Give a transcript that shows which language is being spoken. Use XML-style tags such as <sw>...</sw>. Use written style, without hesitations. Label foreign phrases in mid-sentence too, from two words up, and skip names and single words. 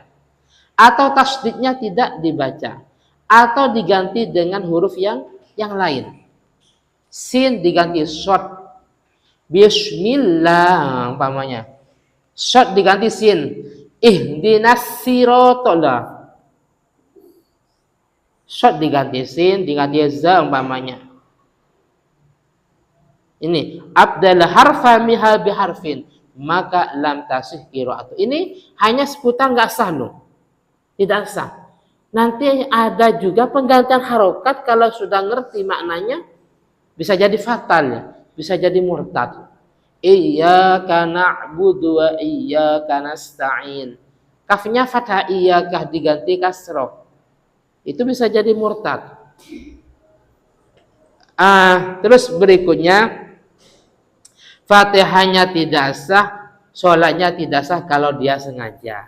<id>Atau tasdidnya tidak dibaca. Atau diganti dengan huruf yang lain. Sin diganti short. Bismillah umpamanya. Short diganti sin.</id> <ar>اهدنا الصراط.</ar> <id>Short diganti sin, diganti za umpamanya. Ini</id> <ar>أبدل حرفا منها بحرف,</ar> <id>maka</id> <ar>لم تصح قراءته.</ar> <id>Ini hanya seputar nggak sah loh. Tidak sah. Nanti ada juga penggantian harokat kalau sudah ngerti maknanya bisa jadi fatal ya, bisa jadi murtad.</id> <ar>إياك نعبد وإياك نستعين.</ar> <id>Kafnya fathah, iyyaka diganti kasroh. Itu bisa jadi murtad. Terus berikutnya Fatihahnya tidak sah, sholatnya tidak sah kalau dia sengaja.</id>